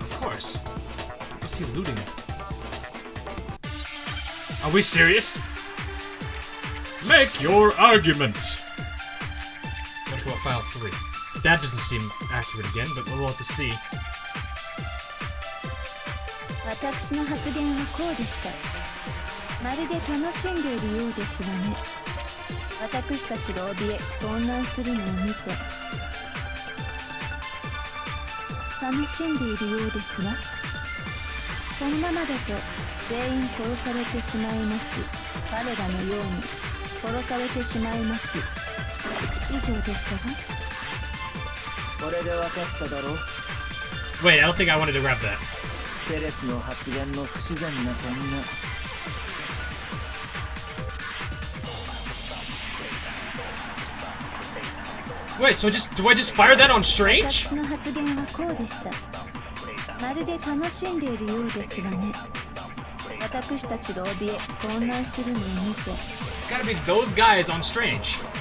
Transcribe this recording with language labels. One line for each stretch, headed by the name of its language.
English: Of course. What was he looting? Are we serious? Make your argument! What about file 3? That doesn't seem accurate again, but we'll have to see.
Japanese: 私の発言はこうでした。まるで楽しんでいるようですがね。私たちが怯え混乱するのを見て楽しんでいるようですわ。このままだと全員殺されてしまいます。彼らのように殺されてしまいます。以上でしたが。これで分かっただろう。
English: Wait, I don't think I wanted to grab that.
Japanese: セレスの発言の不自然な点が。
English: Wait, so do I just fire that on Strange?
Japanese: 私の発言はこうでした。まるで楽しんでいるようですがね。私たちが怯え混乱するのを見て。
English: It's gotta be those guys on Strange.